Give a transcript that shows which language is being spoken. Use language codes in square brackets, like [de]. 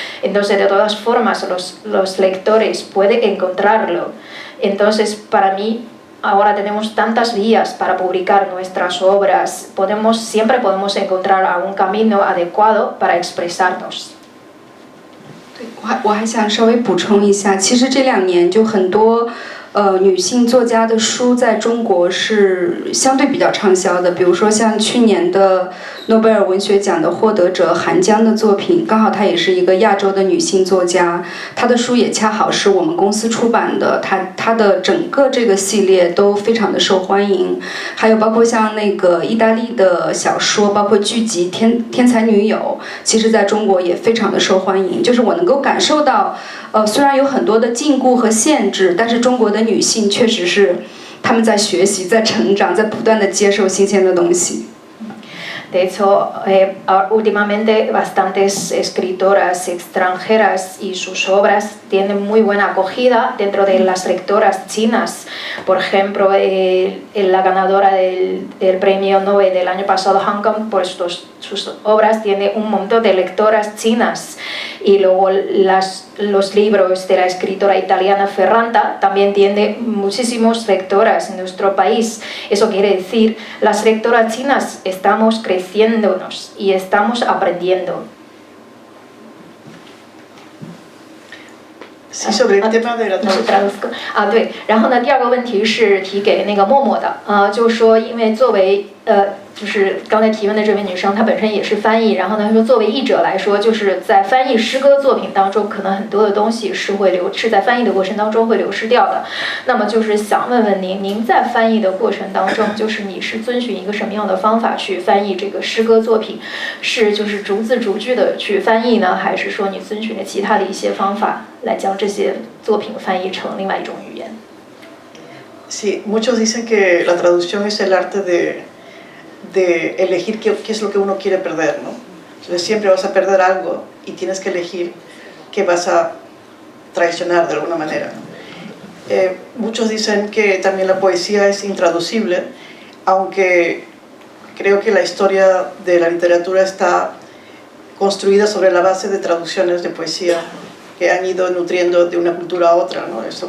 [es] Entonces, de todas formas, los lectores pueden encontrarlo. Entonces, para mí, ahora tenemos tantas vías para publicar nuestras obras, siempre podemos encontrar algún camino adecuado para expresarnos. [zh] 我还想稍微补充一下，其实这2年就很多女性作家的书在中国是相对比较畅销的，比如说像去年的诺贝尔文学奖的获得者韩江的作品，刚好她也是一个亚洲的女性作家，她的书也恰好是我们公司出版的，她的整个这个系列都非常的受欢迎。还有包括像那个意大利的小说，包括剧集《天才女友》，其实在中国也非常的受欢迎。就是我能够感受到，虽然有很多的禁锢和限制，但是中国的女性确实是他们在学习，在成长，在不断的接受新鲜的东西。 [es] De hecho, últimamente bastantes escritoras extranjeras y sus obras tienen muy buena acogida dentro de las lectoras chinas. Por ejemplo, la ganadora del premio Nobel del año pasado, Han Kang, pues sus obras tienen un montón de lectoras chinas. Y luego los libros de la escritora italiana Ferranta también tienen muchísimos lectoras en nuestro país. Eso quiere decir, las lectoras chinas estamos creciéndonos y estamos aprendiendo. Sí, sobre el tema de la traducción. [zh] 对，然后呢，第二个问题是提给那个默默的，就是说，因为作为就是刚才提问的这位女生，她本身也是翻译，然后呢，她说作为译者来说，就是在翻译诗歌作品当中，可能很多的东西是在翻译的过程当中会流失掉的。那么就是想问问您，您在翻译的过程当中，就是你是遵循一个什么样的方法去翻译这个诗歌作品？是就是逐字逐句的去翻译呢，还是说你遵循了其他的一些方法来将这些作品翻译成另外一种语言？ [es] Sí, muchos dicen que la traducción es el arte de elegir qué es lo que uno quiere perder, ¿no? Entonces siempre vas a perder algo y tienes que elegir qué vas a traicionar de alguna manera. Muchos dicen que también la poesía es intraducible, aunque creo que la historia de la literatura está construida sobre la base de traducciones de poesía que han ido nutriendo de una cultura a otra, ¿no?